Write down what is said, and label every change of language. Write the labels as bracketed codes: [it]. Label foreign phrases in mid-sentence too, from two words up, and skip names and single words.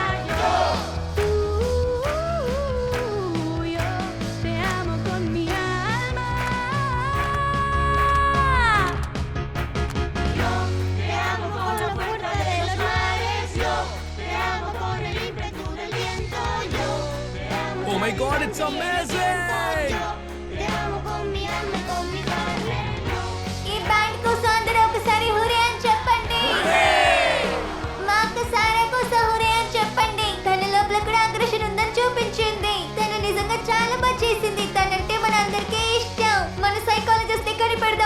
[es] Yo te amo con mi alma. Yo te amo con la fuerza de los mares. Yo te amo con el ímpetu del viento. Yo te amo. [en] Oh my God, it's amazing! [es] Yo te amo con mi alma y con mi carne. [te] ఈ బ్యాండ్ కోసం అందరూ ఒకసారి హురే అని చెప్పండి. మా అక్క సారా కోసం హురే అని చెప్పండి. తన లోపల కూడా అగ్రెషన్ ఉందని చూపించింది. తను నిజంగా చాలా బాగా చేసింది. తనంటే మన అందరికీ ఇష్టం. మన సైకాలజిస్ట్ ఇక్కడ పెడదాం.